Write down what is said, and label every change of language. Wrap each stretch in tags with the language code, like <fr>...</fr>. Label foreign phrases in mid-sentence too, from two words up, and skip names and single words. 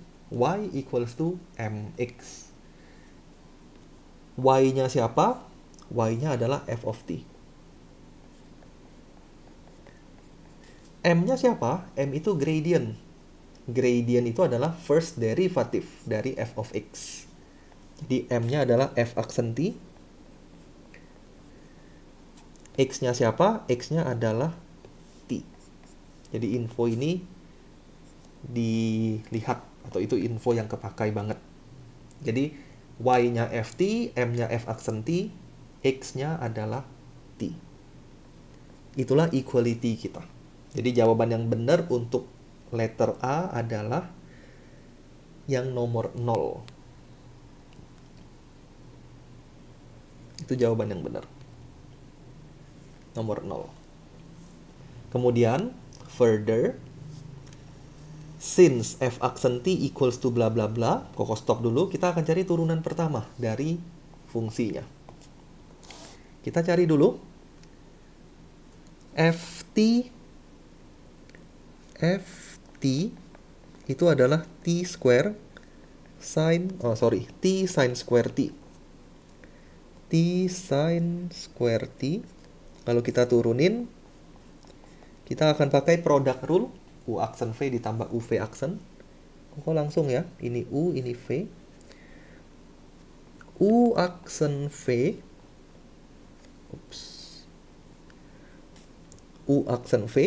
<en>Y equals to mx.</en> <id>Y-nya siapa? Y-nya adalah</id> <en>f of t.</en> <id>M-nya siapa? M itu gradient. Gradient itu adalah</id> <en>first derivative</en> <id>dari f of x. Jadi M-nya adalah f aksen t. X-nya siapa? X-nya adalah t. Jadi info ini dilihat, atau itu info yang kepakai banget. Jadi Y-nya ft, M-nya f aksen t, X-nya adalah t. Itulah equality kita. Jadi jawaban yang benar untuk</id> <en>letter A</en> <id>adalah yang nomor 0. Itu jawaban yang benar. Nomor 0. Kemudian,</id> <en>further, since</en> <id>f aksen t</id> <en>equals to bla bla bla,</en> <id>koko stop dulu, kita akan cari turunan pertama dari fungsinya. Kita cari dulu. Ft itu adalah</id> <en>t square t sin square t. T sin square t.</en> <id>Kalau kita turunin, kita akan pakai</id> <en>product rule.</en> <id>U aksen V ditambah UV aksen. Kok langsung ya. Ini U, ini V. U aksen V. U aksen V.</id>